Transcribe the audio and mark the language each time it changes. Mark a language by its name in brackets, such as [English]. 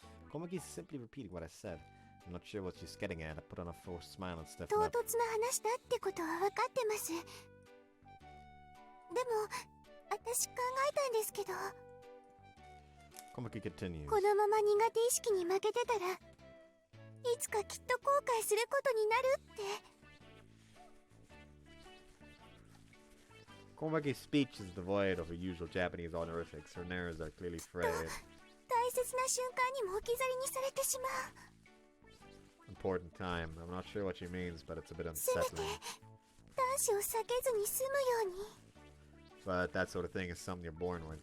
[English] Komaki's simply repeating what I said. I'm not sure what she's getting at. I put on a forced smile and stiffen 唐 up. [Japanese] 突な話だってことは分かってます。でも私考えたんですけど、 [English] Komaki continues. [Japanese] このまま苦手意識に負けてたらいつかきっと後悔することになるって。 [English] Komaki's speech is devoid of her usual Japanese honorifics. Her nerves are clearly frayed. [Japanese] 大切な瞬間にも置き去りにされてしまう。 [English] Important time. I'm not sure what she means, but it's a bit [Japanese] せめて [English] unsettling. [Japanese] 男子を避けずに済むように。 [English] But that sort of thing is something you're born with.